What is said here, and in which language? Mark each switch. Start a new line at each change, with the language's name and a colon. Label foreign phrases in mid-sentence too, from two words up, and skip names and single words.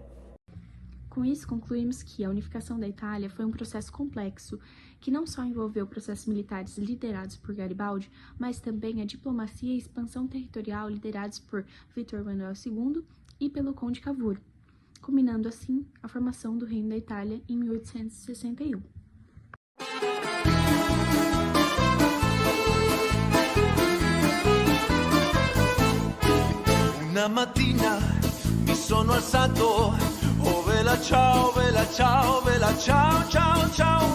Portuguese: Com isso, concluímos que a unificação da Itália foi um processo complexo, que não só envolveu processos militares liderados por Garibaldi, mas também a diplomacia e expansão territorial liderados por Vítor Manuel II e pelo Conde Cavour, culminando assim a formação do Reino da Itália em 1861.
Italian: Una mattina mi sono alzato, oh vela ciao, vela ciao, vela ciao, ciao, ciao.